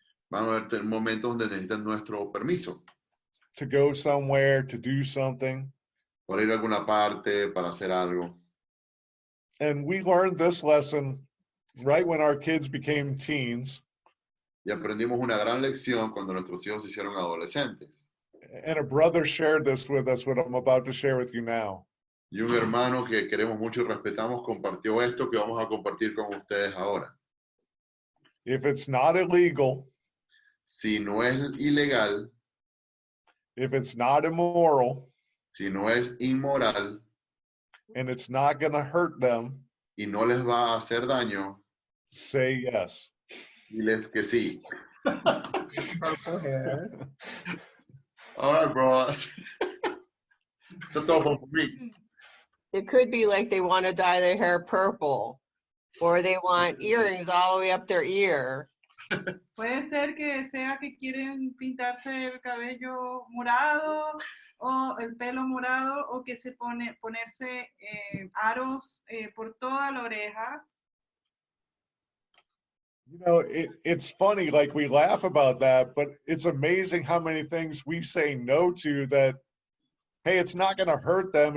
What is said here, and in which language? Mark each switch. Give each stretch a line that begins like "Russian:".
Spanish: Van a haber momentos donde necesitan nuestro permiso.
English: To go somewhere, to do something.
Spanish: Para ir a alguna parte, para hacer algo.
English: And we learned this lesson right when our kids became teens.
Spanish: Y aprendimos una gran lección cuando nuestros hijos se hicieron adolescentes.
English: And a brother shared this with us, what I'm about to share with you now.
Spanish: Y un hermano que queremos mucho y respetamos compartió esto que vamos a compartir con ustedes ahora.
English: If it's not illegal,
Spanish: si no es ilegal,
English: if it's not immoral,
Spanish: si no es inmoral,
English: and it's not going to hurt them,
Spanish: y no les va a hacer daño,
English: say yes.
Spanish: diles que sí.
English: Purple hair. All right, bro. That's all for me. It could be like they want to dye their hair purple, or they want earrings all the way up their ear.
Spanish: Puede ser que sea que quieren pintarse el cabello morado o el pelo morado, o que se ponerse aros por toda la oreja.
English: You know, it's funny, like we laugh about that, but it's amazing how many things we say no to that, hey, it's not going to hurt them.